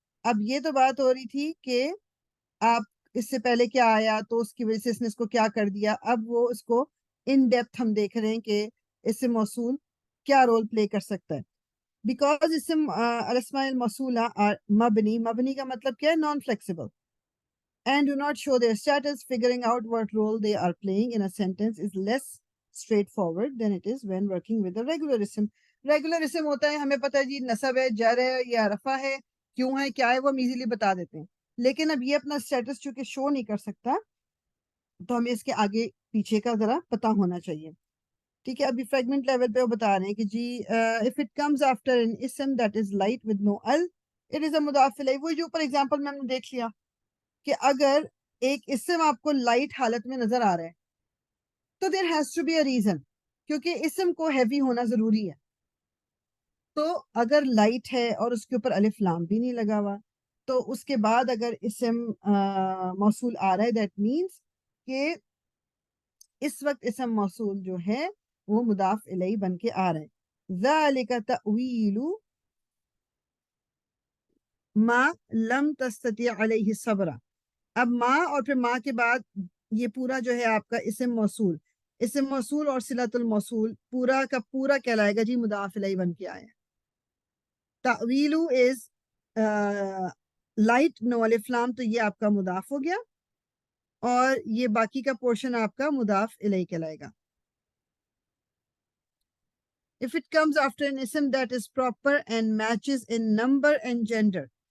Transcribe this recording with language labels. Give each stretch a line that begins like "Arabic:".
Urdu: اب یہ تو بات ہو رہی تھی کہ آپ اس سے پہلے کیا آیا تو اس کی وجہ سے اس نے اس کو کیا کر دیا. اب وہ اس کو ان ڈیپتھ ہم دیکھ رہے ہیں کہ اسم موصول کیا رول پلے کر سکتا ہے. بیکاز اسم الاسماء الموصولہ مبنی کا مطلب کیا ہے؟ Naan flexible.
English: And do not show their status. Figuring out what role they are playing in a sentence is less straightforward than it is when working with a regular ism.
Urdu: Regular ism ہوتا ہے ہمیں پتہ ہے جی نصب ہے، جر ہے یا رفع ہے، کیوں ہے کیا ہے، وہ ہم ایزیلی بتا دیتے ہیں. لیکن اب یہ اپنا اسٹیٹس چونکہ شو نہیں کر سکتا تو ہمیں اس کے آگے پیچھے کا ذرا پتا ہونا چاہیے. ٹھیک ہے، ابھی فریگمنٹ لیول پہ وہ بتا رہے ہیں کہ جی
English: if it comes after an ism that is light with no al it is a مضاف الیہ.
Urdu: وہ جو اوپر ایگزامپل میں نے دیکھ لیا کہ اگر ایک اسم آپ کو لائٹ حالت میں نظر آ رہا ہے تو
English: there has to be a reason,
Urdu: کیونکہ اسم کو ہیوی ہونا ضروری ہے. تو اگر لائٹ ہے اور اس کے اوپر الف لام بھی نہیں لگا ہوا تو اس کے بعد اگر اسم موصول آ رہا ہے دیٹ مینس کہ اس وقت اسم موصول جو ہے وہ مضاف الیہ بن کے آ رہا ہے.
Arabic: ذالک تأویل ما لم تستطیع علیہ صبر.
Urdu: اب ماں اور پھر ماں کے بعد یہ پورا جو ہے آپ کا اسم موصول اور صلۃ الموصول پورا کا پورا کہلائے گا جی مضاف الیہ بن کے آیا. تأویلو از لائٹ نو الف لام، تو یہ آپ کا مضاف ہو گیا اور یہ باقی کا پورشن آپ کا مضاف الیہ کہلائے گا.
English: If it comes after an ism that is proper and matches in number and gender.